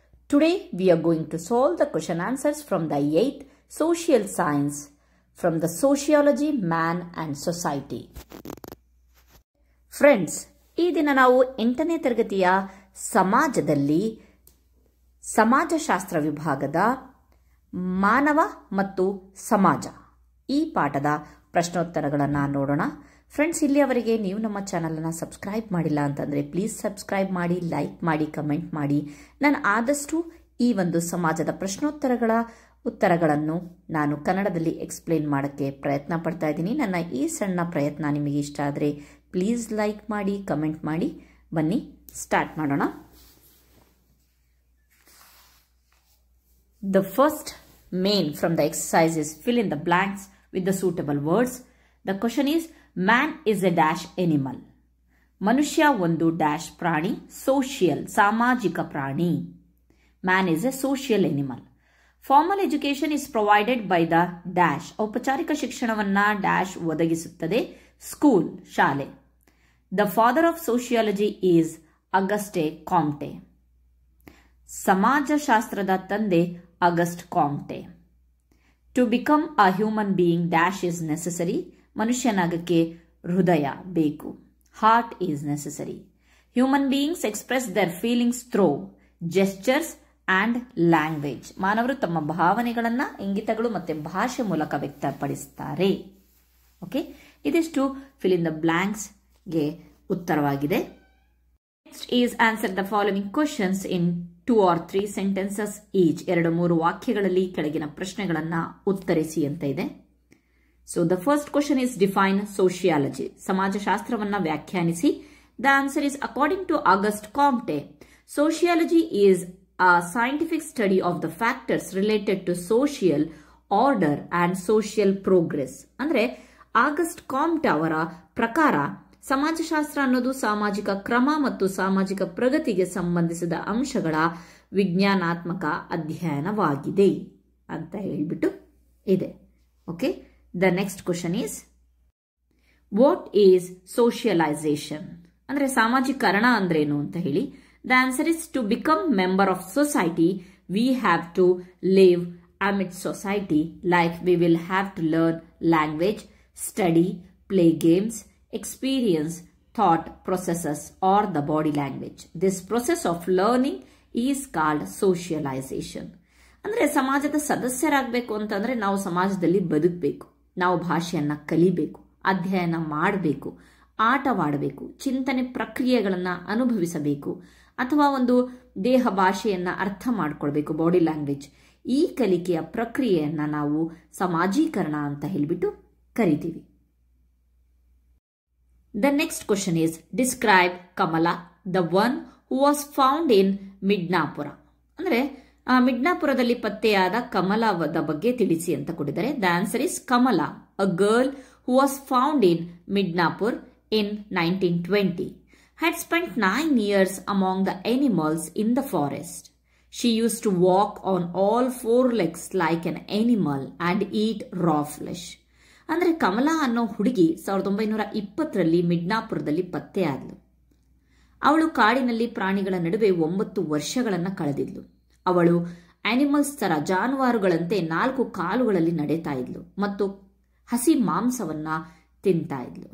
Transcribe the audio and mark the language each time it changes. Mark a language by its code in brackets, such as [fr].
[en] Today we are going to solve the question answers from the 8th social science from the sociology, man and society. [kn] Friends, ಈ ದಿನ ನಾವು 8ನೇ ತರಗತಿಯ ಸಮಾಜದಲ್ಲಿ ಸಮಾಜಶಾಸ್ತ್ರ ವಿಭಾಗದ ಮಾನವ ಮತ್ತು ಸಮಾಜ ಈ ಪಾಠದ ಪ್ರಶ್ನೋತ್ತರಗಳನ್ನು ನೋಡೋಣ. ಫ್ರೆಂಡ್ಸ್, ಇಲ್ಲಿಯವರೆಗೆ ನೀವು ನಮ್ಮ ಚಾನಲನ್ನು ಸಬ್ಸ್ಕ್ರೈಬ್ ಮಾಡಿಲ್ಲ ಅಂತಂದರೆ ಪ್ಲೀಸ್ ಸಬ್ಸ್ಕ್ರೈಬ್ ಮಾಡಿ, ಲೈಕ್ ಮಾಡಿ, ಕಮೆಂಟ್ ಮಾಡಿ. ನಾನು ಆದಷ್ಟು ಈ ಒಂದು ಸಮಾಜದ ಪ್ರಶ್ನೋತ್ತರಗಳ ಉತ್ತರಗಳನ್ನು ನಾನು ಕನ್ನಡದಲ್ಲಿ ಎಕ್ಸ್ಪ್ಲೇನ್ ಮಾಡೋಕ್ಕೆ ಪ್ರಯತ್ನ ಪಡ್ತಾ ಇದ್ದೀನಿ. ನನ್ನ ಈ ಸಣ್ಣ ಪ್ರಯತ್ನ ನಿಮಗೆ ಇಷ್ಟ ಆದರೆ ಪ್ಲೀಸ್ ಲೈಕ್ ಮಾಡಿ, ಕಮೆಂಟ್ ಮಾಡಿ. ಬನ್ನಿ ಸ್ಟಾರ್ಟ್ ಮಾಡೋಣ. [en] The first main from the exercise is fill in the blanks with the suitable words. The question is, man is a dash animal. [kn] ಮನುಷ್ಯ ಒಂದು dash ಪ್ರಾಣಿ, social ಸಾಮಾಜಿಕ ಪ್ರಾಣಿ. [en] Man is a social animal. Formal education is provided by the dash. [kn] ಔಪಚಾರಿಕ ಶಿಕ್ಷಣವನ್ನ dash ಒದಗಿಸುತ್ತದೆ, school ಶಾಲೆ. [en] The father of sociology is Auguste Comte. [kn] ಸಮಾಜಶಾಸ್ತ್ರದ ತಂದೆ August Kamte. [en] To become a human being dash is necessary. [kn] ಮನುಷ್ಯನಾಗಕ್ಕೆ ಹೃದಯ ಬೇಕು, [en] Heart is necessary. Human beings express their feelings through gestures and language. [kn] ಮಾನವರು ತಮ್ಮ ಭಾವನೆಗಳನ್ನ ಇಂಗಿತಗಳು ಮತ್ತು ಭಾಷೆ ಮೂಲಕ ವ್ಯಕ್ತಪಡಿಸುತ್ತಾರೆ. ಓಕೆ, ಇದಿಷ್ಟು ಫಿಲ್ ಇನ್ ದ ಬ್ಲಾಂಕ್ಸ್ ಗೆ ಉತ್ತರವಾಗಿದೆ. [en] Next is answer the following questions in 2 or 3 sentences each. [kn] 2-3 ವಾಕ್ಯಗಳಲ್ಲಿ ಕೆಳಗಿನ ಪ್ರಶ್ನೆಗಳನ್ನ ಉತ್ತರಿಸಿ ಅಂತ ಇದೆ. [en] So the first question is define sociology. [kn] ಸಮಾಜಶಾಸ್ತ್ರವನ್ನ ವ್ಯಾಖ್ಯಾನಿಸಿ. [en] The answer is according to Auguste Comte, sociology is a scientific study of the factors related to social order and social progress. [kn] ಅಂದ್ರೆ August Kamte ಅವರ ಪ್ರಕಾರ ಸಮಾಜಶಾಸ್ತ್ರ ಅನ್ನೋದು ಸಾಮಾಜಿಕ ಕ್ರಮ ಮತ್ತು ಸಾಮಾಜಿಕ ಪ್ರಗತಿಗೆ ಸಂಬಂಧಿಸಿದ ಅಂಶಗಳ ವಿಜ್ಞಾನಾತ್ಮಕ ಅಧ್ಯಯನವಾಗಿದೆ ಅಂತ ಹೇಳಿಬಿಟ್ಟು ಇದೆ. [en] Okay, the next question is what is socialization? [kn] ಅಂದ್ರೆ ಸಾಮಾಜೀಕರಣ ಅಂದ್ರೇನು ಅಂತ ಹೇಳಿ. [en] The answer is to become member of society. We have to live amid society, like we will have to learn language, study, play games, experience thought processes or the body language. This process of learning is called socialization. [kn] ಅಂದ್ರೆ ಸಮಾಜದ ಸದಸ್ಯರಾಗಬೇಕು ಅಂತಂದ್ರೆ ನಾವು ಸಮಾಜದಲ್ಲಿ ಬದುಕಬೇಕು, ನಾವು ಭಾಷೆಯನ್ನ ಕಲಿಬೇಕು, ಅಧ್ಯಯನ ಮಾಡಬೇಕು, ಆಟವಾಡಬೇಕು, ಚಿಂತನೆ ಪ್ರಕ್ರಿಯೆಗಳನ್ನ ಅನುಭವಿಸಬೇಕು, ಅಥವಾ ಒಂದು ದೇಹ ಭಾಷೆಯನ್ನ ಅರ್ಥ ಮಾಡ್ಕೊಳ್ಬೇಕು, ಬಾಡಿ ಲ್ಯಾಂಗ್ವೇಜ್. ಈ ಕಲಿಕೆಯ ಪ್ರಕ್ರಿಯೆಯನ್ನ ನಾವು ಸಮಾಜೀಕರಣ ಅಂತ ಹೇಳಿಬಿಟ್ಟು ಕರಿತೀವಿ. [en] The next question is describe Kamala, the one who was found in Midnapura. [kn] ಅಂದ್ರೆ ಮಿಡ್ನಾಪುರದಲ್ಲಿ ಪತ್ತೆಯಾದ ಕಮಲದ ಬಗ್ಗೆ ತಿಳಿಸಿ ಅಂತ ಕೊಟ್ಟಿದ್ದಾರೆ. [en] The answer is Kamala, a girl who was found in Midnapur in 1920, had spent 9 years among the animals in the forest. She used to walk on all 4 legs like an animal and eat raw flesh. [kn] ಅಂದ್ರೆ ಕಮಲಾ ಅನ್ನೋ ಹುಡುಗಿ 1920ರಲ್ಲಿ ಮಿಡ್ನಾಪುರದಲ್ಲಿ ಪತ್ತೆಯಾದಳು. ಅವಳು ಕಾಡಿನಲ್ಲಿ ಪ್ರಾಣಿಗಳ ನಡುವೆ 9 ವರ್ಷಗಳನ್ನು ಕಳೆದಿದ್ಲು. ಅವಳು animals ತರ ಜಾನುವಾರುಗಳಂತೆ 4 ಕಾಲುಗಳಲ್ಲಿ ನಡೆತಾ ಇದ್ಲು ಮತ್ತು ಹಸಿ ಮಾಂಸವನ್ನ ತಿಂತಾ ಇದ್ಲು.